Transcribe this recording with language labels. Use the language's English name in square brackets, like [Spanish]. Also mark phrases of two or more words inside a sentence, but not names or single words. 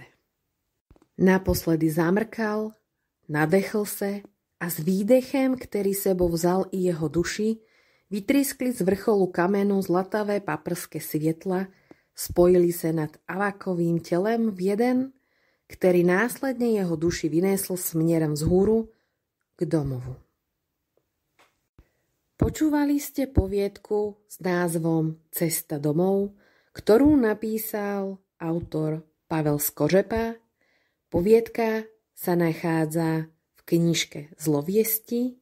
[Czech] Naposledy zamrkal, nadechl se a s výdechem, který sebou vzal i jeho duši, vytryskli z vrcholu kamenu zlatavé paprské světla, spojili se nad Avakovým tělem v jeden, který následně jeho duši vynesl směrem vzhůru k domovu. [Slovak] Počúvali ste poviedku s názvom Cesta domov, ktorú napísal autor Pavel Skořepa. Poviedka sa nachádza v knižke Zloviesti.